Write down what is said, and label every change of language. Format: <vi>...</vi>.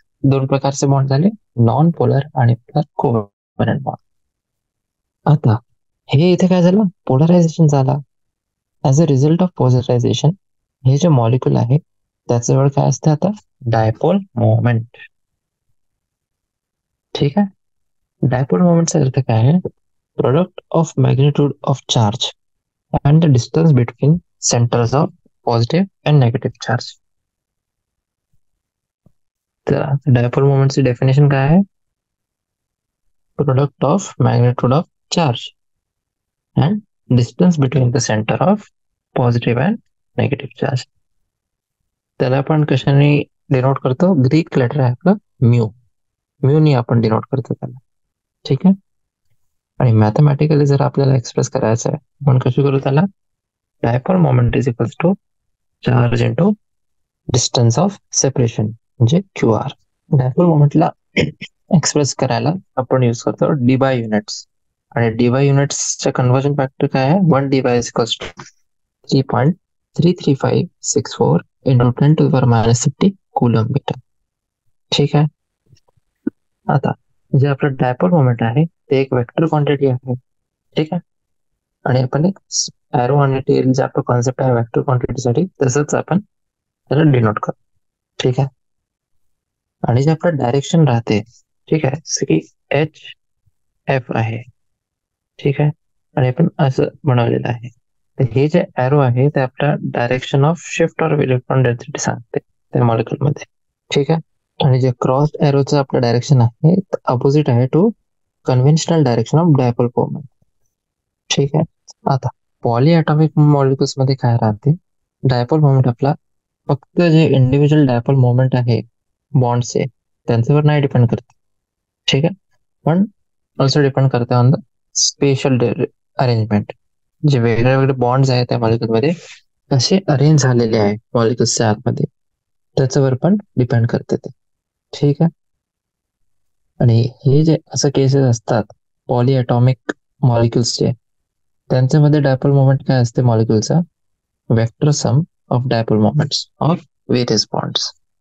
<mr>दोन प्रकारचे बॉन्ड झाले, नॉन पोलर आणि पोलर कोव्हॅलंट बॉन्ड. आता हे इथे काय झालं? पोलरायझेशन झाला.</mr> <en>as a result of polarization</en> <mr>हे जे मॉलिक्युल आहे त्याच्यावर काय असते आता? Dipole moment. ठीक आहे. डायपोल मोमेंटचा अर्थ काय आहे?</mr> <en>Product of magnitude of charge and the distance between centers of positive and negative charge.</en> <mr>तर डायपोल मोमेंटची डेफिनेशन काय आहे?</mr> <en>Product of magnitude of charge and distance between the center of positive and negative charge.</en> <mr>त्याला आपण कशाने denote करतो? Greek letter आहे आपलं mu. म्यूनी आपण डिनोट करतो त्याला. ठीक आहे. आणि मॅथमॅटिकली जर आपल्याला एक्सप्रेस करायचं आहे आपण कशी करू त्याला?</mr> <en>dipole moment is equals to charge into distance of separation</en> <mr>म्हणजे</mr> <en>QR.</en> <mr>डायपोल मोमेंटला एक्सप्रेस करायला आपण यूज करतो डी बाय युनिट्स. आणि डी बाय युनिट्सचा कन्व्हर्जन फॅक्टर काय आहे?</mr> <en>1 D by equals to 3.33564 into 10⁻60 coulomb meter.</en> <mr>ठीक आहे. आता जे आपलं डायपोल मोमेंट आहे ते एक वेक्टर क्वांटिटी आहे. ठीक आहे. आणि आपण एक एरो आणि टेल जे आपलं कॉन्सेप्ट आहे वेक्टर क्वांटिटीसाठी तसंच आपण त्याला डिनोट करतो. ठीक आहे. आणि जे आपलं डायरेक्शन राहते, ठीक आहे, की H एफ आहे. ठीक आहे. आणि आपण असं बनवलेलं आहे. तर हे जे एरो आहे ते आपल्या</mr> <en>direction of shift or electron density</en> <mr>सांगते त्या मॉलिक्युल मध्ये. ठीक आहे. आणि जे क्रॉस एरोचं आपलं डायरेक्शन आहे अपोजिट आहे</mr> <en>To conventional direction of dipole moment.</en> <mr>ठीक आहे. आता पॉलीएटॉमिक मॉलिक्युल्स मध्ये काय राहते, डायपोल मोमेंट आपला फक्त जे इंडिव्हिज्युअल डायपोल मोमेंट आहे बॉन्डचे त्यांच्यावर नाही डिपेंड करते. ठीक आहे.</mr> <en>पण also depend करते on the special arrangement.</en> <mr>जे वेगळे वेगळे बॉन्ड्स आहेत त्या मॉलिक्युलमध्ये कसे अरेंज झालेले आहे मॉलिक्युल्सच्या आतमध्ये त्याच्यावर पण डिपेंड करते ते. ठीक आहे. आणि हे जे असं केसेस असतात पॉलीएटॉमिक मॉलिक्युल्सचे त्यांच्यामध्ये डायपोल मोमेंट काय असते मॉलिक्युलचा,</mr> <en>Vector sum of dipole moments of various bonds.</en>